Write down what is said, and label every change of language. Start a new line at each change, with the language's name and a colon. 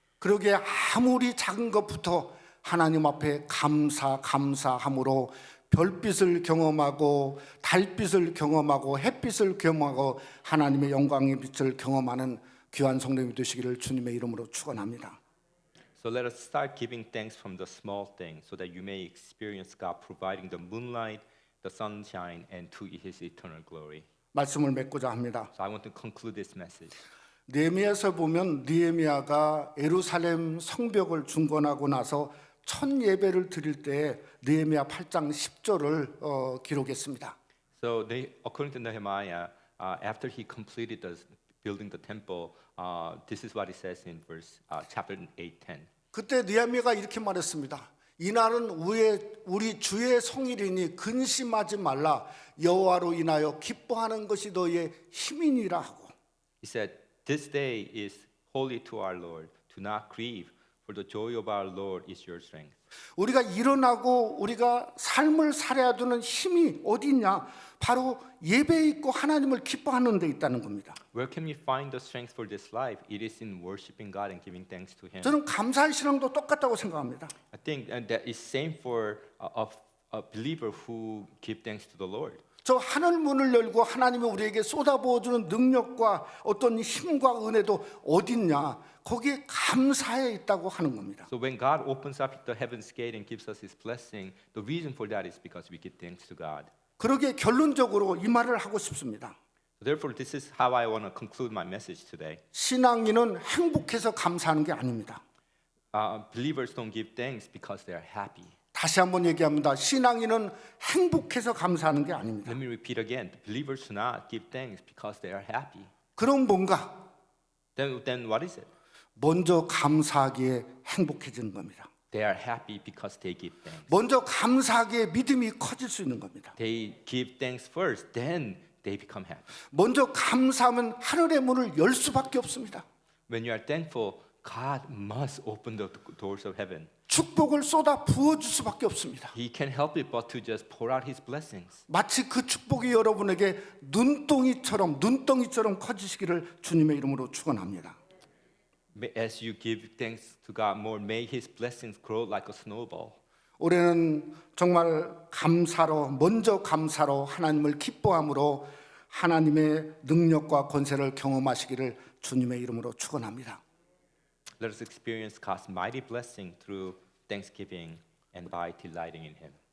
Korean: 그러기에 아무리 작은 것부터 하나님 앞에 감사함으로 별빛을 경험하고 달빛을 경험하고 햇빛을 경험하고 하나님의 영광의 빛을 경험하는 귀한 성도님이 되시기를 주님의 이름으로 축원합니다.
English: So let us start giving thanks from the small things so that you may experience God providing the moonlight, the sunshine, and to His eternal glory.
Korean: 말씀을 맺고자 합니다.
English: So I want to conclude this message.
Korean: 느헤미야에서 보면 느헤미야가 예루살렘 성벽을 중건하고 나서 첫 예배를 드릴 때 느헤미야 8장 10절을 기록했습니다.
English: So according to Nehemiah, after he completed building the temple, this is what it says in chapter 8:10.
Korean: 그때 느헤미야가 이렇게 말했습니다. 이날은 우리 주의 성일이니 근심하지 말라. 여호와로 인하여 기뻐하는 것이 너의 힘이니라 하고.
English: He said, "This day is holy to our Lord. Do not grieve, for the joy of our Lord is your strength."
Korean: 우리가 일어나고 우리가 삶을 살아야 되는 힘이 어디 있냐? 바로 예배에 있고 하나님을 기뻐하는 데 있다는 겁니다.
English: Where can we find the strength for this life? It is in worshiping God and giving thanks to Him.
Korean: 저는 감사의 신앙도 똑같다고 생각합니다.
English: I think that is same for a believer who give thanks to the Lord.
Korean: 저 하늘 문을 열고 하나님이 우리에게 쏟아부어주는 능력과 어떤 힘과 은혜도 어딨냐? 거기에 감사해 있다고 하는 겁니다.
English: So when God opens up the heaven's gate and gives us His blessing, the reason for that is because we give thanks to God.
Korean: 그러기에 결론적으로 이 말을 하고 싶습니다.
English: Therefore, this is how I want to conclude my message today.
Korean: 신앙인은 행복해서 감사하는 게 아닙니다.
English: Believers don't give thanks because they are happy.
Korean: 다시 한번 얘기합니다. 신앙인은 행복해서 감사하는 게 아닙니다.
English: Let me repeat again. Believers do not give thanks because they are happy.
Korean: 그럼 뭔가?
English: Then what is it?
Korean: 먼저 감사하기에 행복해지는 겁니다.
English: They are happy because they give thanks.
Korean: 먼저 감사하기에 믿음이 커질 수 있는 겁니다.
English: They give thanks first, then they become happy.
Korean: 먼저 감사하면 하늘의 문을 열 수밖에 없습니다.
English: When you are thankful, God must open the doors of heaven.
Korean: 축복을 쏟아 부어줄 수밖에 없습니다.
English: He can't help it but to just pour out His blessings.
Korean: 마치 그 축복이 여러분에게 눈덩이처럼 커지시기를 주님의 이름으로 축원합니다.
English: As you give thanks to God more, may His blessings grow like a snowball.
Korean: 올해는 정말 먼저 감사로 하나님을 기뻐함으로 하나님의 능력과 권세를 경험하시기를 주님의 이름으로 축원합니다.
English: Let us experience God's mighty blessing through thanksgiving and by delighting in Him.